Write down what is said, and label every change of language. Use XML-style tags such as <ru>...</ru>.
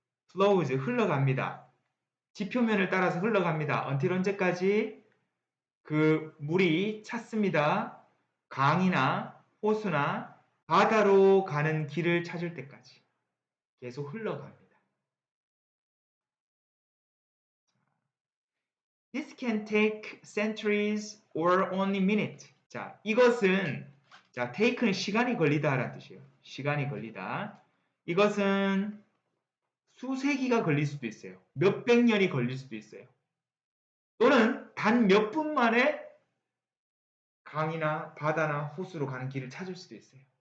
<ko>flows 흘러갑니다. 지표면을 따라서 흘러갑니다. until 언제까지? 그 물이 찼습니다. 강이나 호수나 바다로 가는 길을 찾을 때까지 계속 흘러갑니다.</ko> <en>This can take centuries or only minutes.</en> <ko>자, 이것은 자, take는 시간이 걸리다라는 뜻이에요. 시간이 걸리다. 이것은 수세기가 걸릴 수도 있어요. 몇백 년이 걸릴 수도 있어요. 또는 단 몇 분 만에 강이나 바다나 호수로 가는 길을 찾을 수도 있어요.</ko>